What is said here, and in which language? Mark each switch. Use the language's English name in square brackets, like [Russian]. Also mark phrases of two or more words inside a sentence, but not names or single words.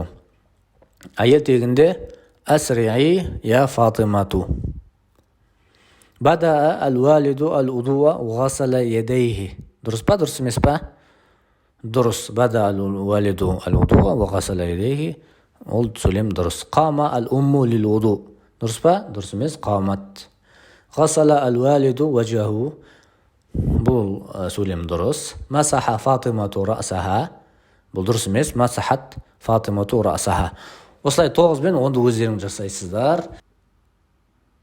[Kazakh] Әйел тегінде [Arabic] أسرعي يا فاطمة. بدأ الوالد الوضوء غسل يديه. [Kazakh] Дұрыс па, дұрыс емес па? Дұрыс. [Arabic] بدأ الوالد الوضوء غسل يديه. [Kazakh] Ол сөйлем дұрыс. [Arabic] قام الأم للوضوء. [Kazakh] Дұрыс па? Дұрыс емес. Қамат. [Arabic] غسل الوالد وجهه. [Kazakh] Бұл сөйлем дұрыс. [Arabic] مسح فاطمة رأسه. [Kazakh] Бұл дұрыс емес. [Arabic] مسحت فاطمة رأسه. [Kazakh] Осылай 9 мен 10-ды өздерің жасайсыздар.